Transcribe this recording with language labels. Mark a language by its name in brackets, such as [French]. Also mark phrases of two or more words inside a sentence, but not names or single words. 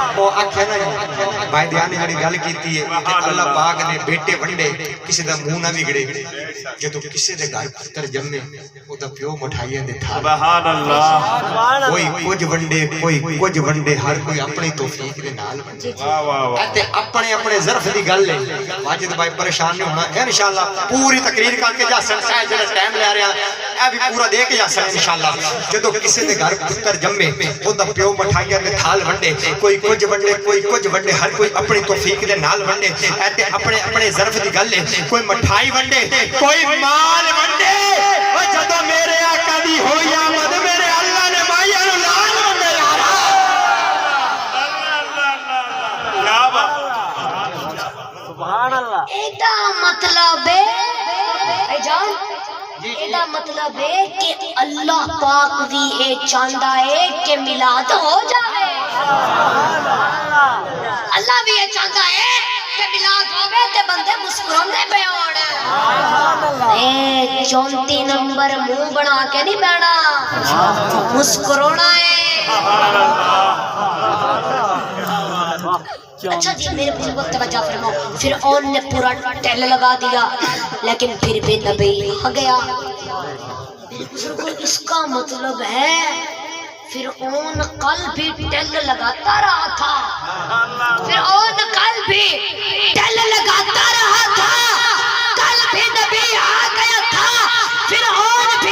[Punjabi] آکھیا نا بھائی دیان نے جڑی گل کیتی ہے کہ اللہ پاک نے بیٹے ونڈے کسی دا منہ نہ بگڑے جدو کسی دے گھر پتر جمے او دا پیو مٹھائیاں دے تھا [Arabic] سبحان اللہ [Punjabi] کوئی کچھ ونڈے کوئی کچھ ونڈے ہر کوئی اپنی توفیق دے نال ونڈے واہ واہ واہ تے اپنے اپنے ظرف دی گل ہے واجد بھائی پریشان نہیں ہونا انشاءاللہ پوری تقریر کر کے جاسن صاحب جڑا ٹائم لے رہے ہیں اے بھی پورا دے کے جاسن انشاءاللہ جدو کسی دے گھر پتر جمے او دا پیو مٹھائیاں دے تھال ونڈے کوئی کچھ ونڈے کوئی کچھ ونڈے ہر کوئی اپنی توفیق دے نال ونڈے اے تے اپنے اپنے ظرف دی گل ہے کوئی مٹھائی ونڈے کوئی مال ونڈے او جدو میرے آقا دی ہوئی آمد میرے اللہ نے مائیاں نو لال ونڈے یارا [Urdu] کیا بات [Arabic] سبحان اللہ [Punjabi] ایڈا مطلب ہے اے جان ایڈا مطلب ہے کہ اللہ پاک بھی اے چاہندا ہے کہ میلاد ہو جائے اللہ بھی اے چاہندا ہے کہ میلاد ہوے تے بندے مسکراندے پے ہون اے 34 نمبر منہ بنا کے نہیں بیٹھنا مسکرانا ہے [Urdu] اچھا جی میرے بزرگوں توجہ فرماؤ فرعون نے پورا ٹیل لگا دیا لیکن پھر بھی نبی آ گیا میرے بزرگوں اس کا مطلب ہے فرعون کل بھی ٹیل لگاتا رہا تھا فرعون کل بھی ٹیل لگاتا رہا تھا کل بھی نبی آ گیا تھا فرعون